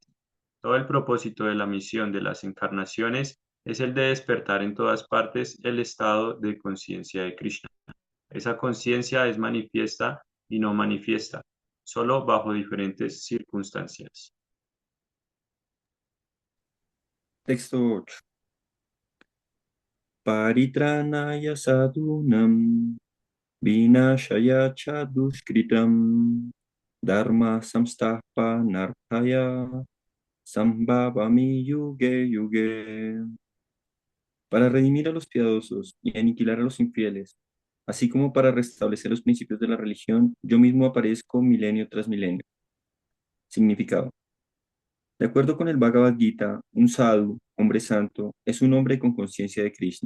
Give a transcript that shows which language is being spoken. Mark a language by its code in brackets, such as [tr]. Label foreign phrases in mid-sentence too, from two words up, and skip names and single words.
[es] Todo el propósito de la misión de las encarnaciones es el de despertar en todas partes el estado de conciencia de Krishna. Esa conciencia es manifiesta y no manifiesta, solo bajo diferentes circunstancias. Texto 8. [sa] परित्राणाय साधूनाम् विनाशाय च दुष्कृताम् धर्म संस्थापनार्थाय सम्भवामि युगे युगे. [es] Para redimir a los piadosos y aniquilar a los infieles, así como para restablecer los principios de la religión, yo mismo aparezco milenio tras milenio. Significado. De acuerdo con el Bhagavad Gita, un sadhu, hombre santo, es un hombre con conciencia de Krishna.